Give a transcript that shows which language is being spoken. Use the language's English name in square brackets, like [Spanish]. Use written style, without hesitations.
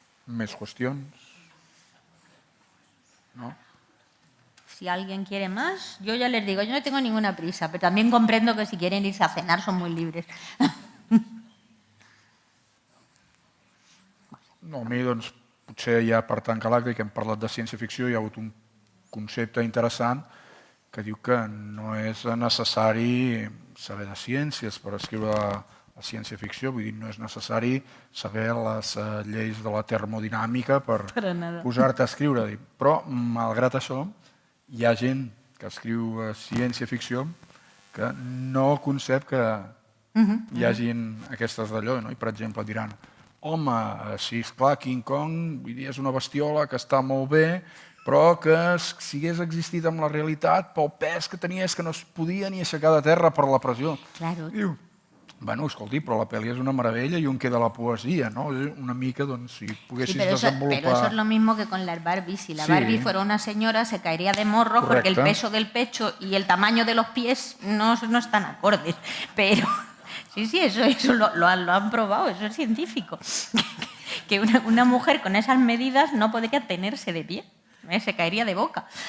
[Catalan] Més qüestions? No? [Spanish] Si alguien quiere más, yo ya les digo, yo no tengo ninguna prisa, pero también comprendo que si quieren irse a cenar son muy libres. [Catalan] No, a mi, doncs, potser ja per tancar l'acte, que hem parlat de ciència-ficció, hi ha hagut un concepte interessant que diu que no és necessari saber de ciències per escriure la ciència-ficció, vull dir, no és necessari saber les lleis de la termodinàmica per posar-te a escriure. Però, malgrat això, hi ha gent que escriu ciència-ficció que no concep que hi hagin aquestes d'allò, no? I, per exemple, diran home, sí, esclar, King Kong és una bestiola que està molt bé, però que si hagués existit amb la realitat, pel pes que tenia és que no es podia ni aixecar de terra per la pressió. Diu, bueno, escolti, però la pel·li és una meravella i on queda la poesia, no? Una mica, doncs, si poguessis desenvolupar... [Spanish] Pero eso es lo mismo que con las Barbies. Si la Barbie fuera una señora, se caería de morro porque el peso del pecho y el tamaño de los pies no están acordes. Pero... Sí, eso lo han probado, eso es científico. Que una mujer con esas medidas no podría tenerse de pie, se caería de boca.